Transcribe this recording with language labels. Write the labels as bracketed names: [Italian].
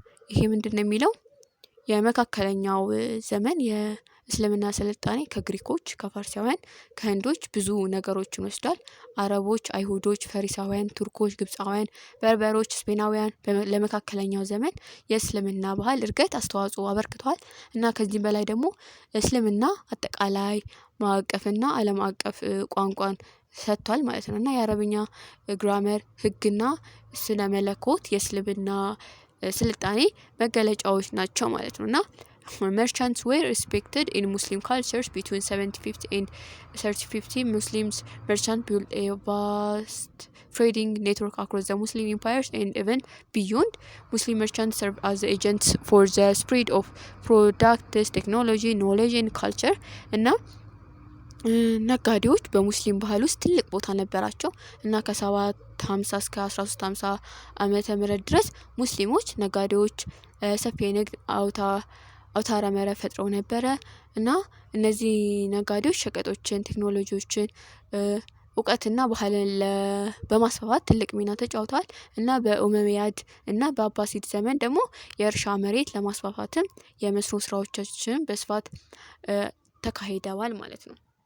[Amharic] ይሄ ምንድነው የሚለው የመካከለኛው ዘመን የእስልምና ስልጣኔ ከግሪኮች፣ ከፋርሳውያን፣ ከህንዶች ብዙ ነገሮችን ወስዷል። አረቦች፣ አይሁዶች፣ ፈሪሳውያን፣ ቱርኮች፣ ግብፃውያን፣ በርበሮች፣ ስፔናውያን ለመካከለኛው ዘመን የእስልምና ባህል እድገት አስተዋጽኦ አበርክተዋል እና ከዚህም በላይ ደግሞ እስልምና አጠቃላይ ማዕቀፍና ዓለም አቀፍ ቋንቋን ሰጥቷል ማለት ነው እና የአረብኛ ግራመር ህግና ስነ መለኮት የእስልምና ስልጣኔ መገለጫዎች ናቸው ማለት ነው እና [English] merchants were respected in Muslim cultures between 750 and 1350. Muslims merchants built a vast trading network across the Muslim empires and even beyond. Muslim merchants served as agents for the spread of products, technology, knowledge and culture. [Amharic] እና ነጋዴዎች በሙስሊም ባህል ውስጥ ትልቅ ቦታ ነበራቸው እና ከ750 እስከ 1350 ዓመተ ምህረት ድረስ ሙስሊሞች ነጋዴዎች ሰፊ የንግድ አውታረ መረብ ፈጥረው ነበረ እና እነዚህ ነጋዴዎች ሸቀጦችን፣ ቴክኖሎጂዎችን፣ እውቀትና ባህልን በማስፋፋት ትልቅ ሚና ተጫውተዋል እና በኡመያድ እና በአባሲድ ዘመን ደግሞ የእርሻ መሬት ለማስፋፋትም የመስኖ ስራዎቻችን በስፋት ተካሂደዋል ማለት ነው።